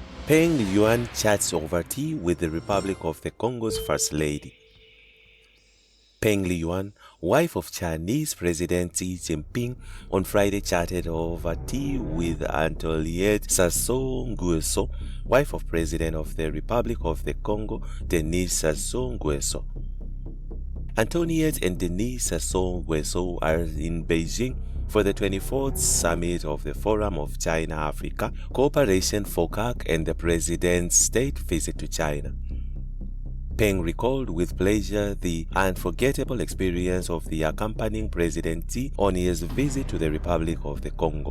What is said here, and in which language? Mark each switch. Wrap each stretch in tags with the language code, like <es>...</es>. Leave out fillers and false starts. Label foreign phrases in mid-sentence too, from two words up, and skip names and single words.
<en>Peng Liyuan chats over tea with the Republic of the Congo's First Lady. Peng Liyuan, wife of Chinese President Xi Jinping, on Friday chatted over tea with Antoinette Sassou Nguesso, wife of President of the Republic of the Congo Denis Sassou Nguesso. Antoinette and Denis Sassou Nguesso are in Beijing for the 24th summit of the Forum of China-Africa Cooperation FOCAC and the President's state visit to China. Peng recalled with pleasure the unforgettable experience of the accompanying President Xi on his visit to the Republic of the Congo.</en>